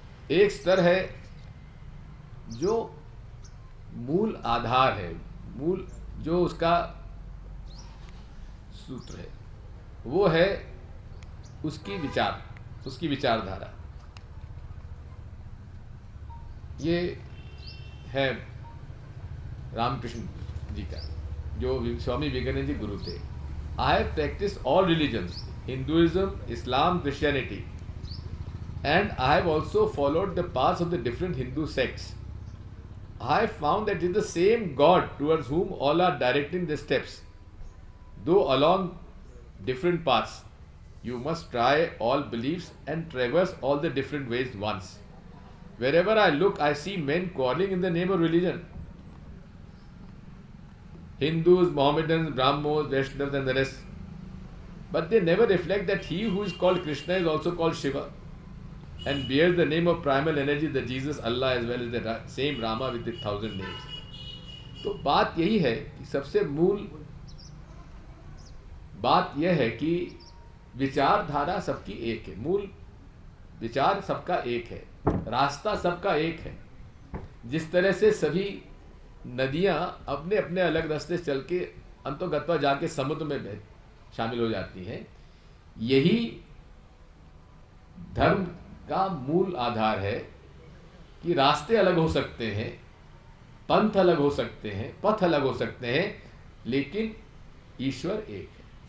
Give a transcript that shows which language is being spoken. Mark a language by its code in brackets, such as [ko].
[hi] एक स्तर है जो मूल आधार है, मूल जो उसका सूत्र है, वो है उसकी विचारधारा। ये है रामकृष्ण जी का, जो स्वामी विवेकानंद जी गुरु थे। [en] I have practice all religions, Hinduism, Islam, Christianity, and I have also followed the paths of the different Hindu sects. I have found that it is the same God towards whom all are directing their steps. Though along different paths, you must try all beliefs and traverse all the different ways once. Wherever I look, I see men quarreling in the name of religion. Hindus, Mohammedans, Brahmos, Vaishnavas and the rest. But they never reflect that he who is called Krishna is also called Shiva, and bears the name of primal energy, the Jesus, Allah, as well as the same Rama with the 1000 names. [hi] तो बात यही है कि सबसे मूल बात यह है कि विचारधारा सबकी एक है, मूल विचार सबका एक है, रास्ता सबका एक है। जिस तरह से सभी नदियां अपने अपने अलग रास्ते चल के अंतोगत्वा जाके समुद्र में शामिल हो जाती हैं, यही धर्म का मूल आधार है कि रास्ते अलग हो सकते हैं, पंथ अलग हो सकते हैं, पथ अलग हो सकते हैं, लेकिन ईश्वर एक है।